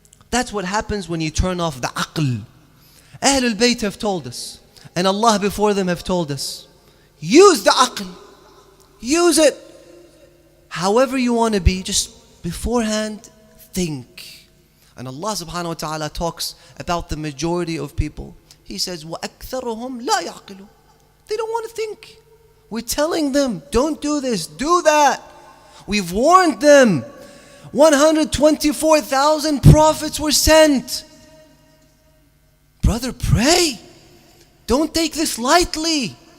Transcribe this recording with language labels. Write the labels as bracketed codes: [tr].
[en] That's what happens when you turn off the aql. Ahlul Bayt have told us, and Allah before them have told us, use the aql. Use it. However you want to be, just beforehand, think. And Allah subhanahu wa ta'ala talks about the majority of people. He says, [ar] وَأَكْثَرُهُمْ لَا يَعْقِلُونَ. [en] They don't want to think. We're telling them, don't do this, do that. We've warned them. 124,000 prophets were sent. Brother, pray. Don't take this lightly.